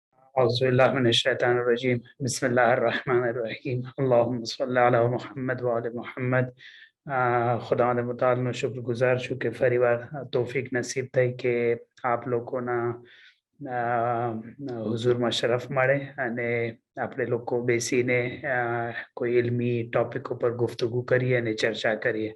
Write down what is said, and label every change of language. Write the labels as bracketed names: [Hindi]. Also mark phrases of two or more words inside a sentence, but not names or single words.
[Arabic] أعوذ بالله من الشيطان الرجيم بسم الله الرحمن الرحيم اللهم صل على محمد وآل محمد. [Gujarati] ખુદાવંદ મુતાલનો શુક્રગુજાર છું કે ફરીવાર તૌફીક નસીબ થઈ કે આપ લોકોના હુઝુરમાં શરફ મળે અને આપણે લોકો બેસીને કોઈ ઇલ્મી ટોપિક ઉપર ગુફ્તગુ કરીએ અને ચર્ચા કરીએ.